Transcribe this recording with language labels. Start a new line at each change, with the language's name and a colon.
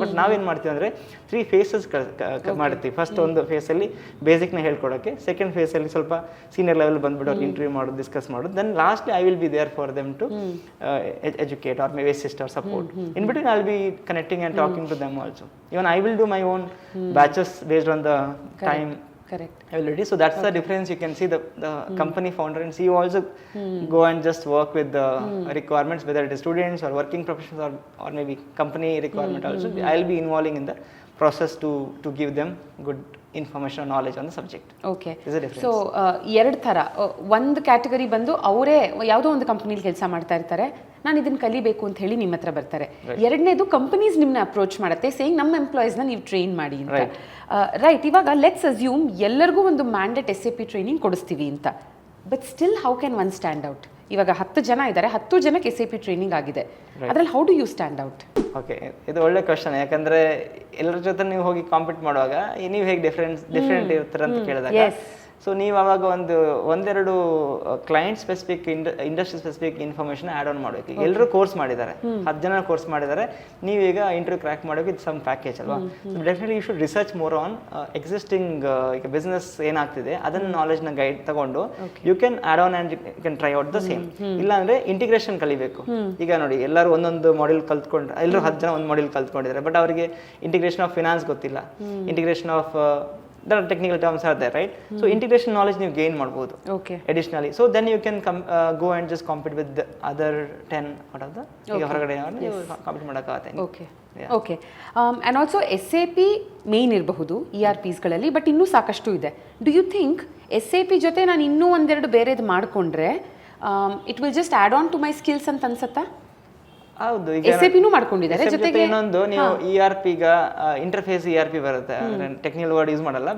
Kannada: But ನಾವೇನು ಮಾಡ್ತೀವಿ ಅಂದರೆ 3 phases ಮಾಡ್ತೀವಿ. ಫಸ್ಟ್ ಒಂದು ಫೇಸಲ್ಲಿ ಬೇಸಿಕ್ನ ಹೇಳ್ಕೊಡೋಕ್ಕೆ, ಸೆಕೆಂಡ್ ಫೇಸಲ್ಲಿ ಸ್ವಲ್ಪ ಸೀನಿಯರ್ ಲೆವೆಲ್ ಬಂದ್ಬಿಟ್ಟು ಅವ್ರಿಗೆ ಇಂಟರ್ವ್ಯೂ ಮಾಡೋದು, ಡಿಸ್ಕಸ್ ಮಾಡೋದು.
English: Then lastly I will be there for them to educate or maybe assist or support. In between I will be connecting and talking to them also. Even I will do my own batches based on the time availability. So that's the difference. You can see the company founder and CEO also go and just work with the requirements, whether it is students or working professionals or maybe company requirement also. I'll be involving in the process to give them good information or knowledge on the subject. Okay. There's a difference.
Kannada: So ಎರಡು ಥರ, ಒಂದು category ಬಂದು ಅವರೇ ಯಾವುದೋ ಒಂದು ಕಂಪನಿಲಿ ಕೆಲಸ ಮಾಡ್ತಾ ಇರ್ತಾರೆ, ನಾನು ಇದನ್ನು ಕಲಿಬೇಕು ಅಂತ ಹೇಳಿ ನಿಮ್ಮ ಹತ್ರ ಬರ್ತಾರೆ. ಎರಡನೇದು ಕಂಪನೀಸ್ ನಿಮ್ಮನ್ನ ಅಪ್ರೋಚ್ ಮಾಡುತ್ತೆ ಸೇಯಿಂಗ್ ನಮ್ಮ ಎಂಪ್ಲಾಯೀಸ್ನ ನೀವು ಟ್ರೈನ್ ಮಾಡಿ ಅಂತ. ರೈಟ್, ಇವಾಗ ಲೆಟ್ಸ್ ಅಸ್ಯೂಮ್ ಎಲ್ಲರಿಗೂ ಒಂದು ಮ್ಯಾಂಡೇಟ್ SAP ಟ್ರೈನಿಂಗ್ ಕೊಡಿಸ್ತೀವಿ ಅಂತ.
English: But still how can one stand out?
Kannada: ಇವಾಗ 10 ಜನ ಇದ್ದಾರೆ, 10 ಜನಕ್ಕೆ SAP ಟ್ರೈನಿಂಗ್ ಆಗಿದೆ, ಅದ್ರಲ್ಲಿ
English: How do you stand out?
Kannada: Okay, ಇದು ಒಳ್ಳೆ ಕ್ವಶನ್. ಯಾಕಂದ್ರೆ ಎಲ್ಲರ ಜೊತೆ ನೀವು ಹೋಗಿ ಕಾಂಪೀಟ್ ಮಾಡುವಾಗ ನೀವು ಹೇಗೆ ಡಿಫ್ರೆಂಟ್ ಇರ್ತೀರ ಅಂತ ಕೇಳಿದಾಗ, ಸೊ ನೀವು ಅವಾಗ ಒಂದೆರಡು client specific industry specific information add on ಮಾಡಬೇಕು. ಈಗ ಎಲ್ಲರೂ ಕೋರ್ಸ್ ಮಾಡಿದ್ದಾರೆ, 10 ಜನ ಕೋರ್ಸ್ ಮಾಡಿದ್ದಾರೆ, ನೀವೀಗ ಇಂಟರ್ವ್ಯೂ ಕ್ರ್ಯಾಕ್ ಮಾಡೋಕೆ ಇದು ಸಮ್ ಪ್ಯಾಕೇಜ್ ಅಲ್ವಾ.
English: definitely you should research more on existing
Kannada: ಈಗ ಬಿಸ್ನೆಸ್ ಏನಾಗ್ತಿದೆ ಅದನ್ನ ನಾಲೆಜ್ನ ಗೈಡ್ ತಗೊಂಡು
English: You can add on and you can try out the same.
Kannada: ಇಲ್ಲಾಂದ್ರೆ ಇಂಟಿಗ್ರೇಷನ್ ಕಲಿಬೇಕು. ಈಗ ನೋಡಿ, ಎಲ್ಲರೂ ಒಂದೊಂದು ಮಾಡೆಲ್ ಕಲ್ತ್ಕೊಂಡ್ರೆ, ಎಲ್ಲರೂ 10 ಜನ ಒಂದು ಮಾಡೆಲ್ ಕಲ್ತ್ಕೊಂಡಿದ್ದಾರೆ, ಬಟ್ ಅವರಿಗೆ ಇಂಟಿಗ್ರೇಷನ್ ಆಫ್ ಫಿನಾನ್ಸ್ ಗೊತ್ತಿಲ್ಲ, integration of
English: there are technical terms are there, right? So integration knowledge you gain ಮಾಡಬಹುದು additionally. So then you can go and just compete with the other 10 out of the
Kannada: ಈಗ ಹೊರಗಡೆ ನೀವು compete ಮಾಡೋಕ್ಕಾಗುತ್ತೆ. Okay, and also SAP main ಇರಬಹುದು ERPಸ್ಗಳಲ್ಲಿ, but ಇನ್ನೂ ಸಾಕಷ್ಟು ಇದೆ.
English: do you think SAP
Kannada: ಜೊತೆ ನಾನು ಇನ್ನೂ ಒಂದೆರಡು ಬೇರೆದು ಮಾಡಿಕೊಂಡ್ರೆ
English: it will just add on to my skills
Kannada: ಅಂತ ಅನ್ಸತ್ತಾ? ಹೌದು, ಈಗ SAPನೂ ಮಾಡ್ಕೊಂಡಿದ್ದಾರೆ. ಜೊತೆಗೆ ಇನ್ನೊಂದು ನೀವು ERP ಈಗ ಇಂಟರ್ಫೇಸ್ ERP ಬರುತ್ತೆ, ಟೆಕ್ನಿಕಲ್ ವರ್ಡ್ ಯೂಸ್ ಮಾಡಲ್ಲ.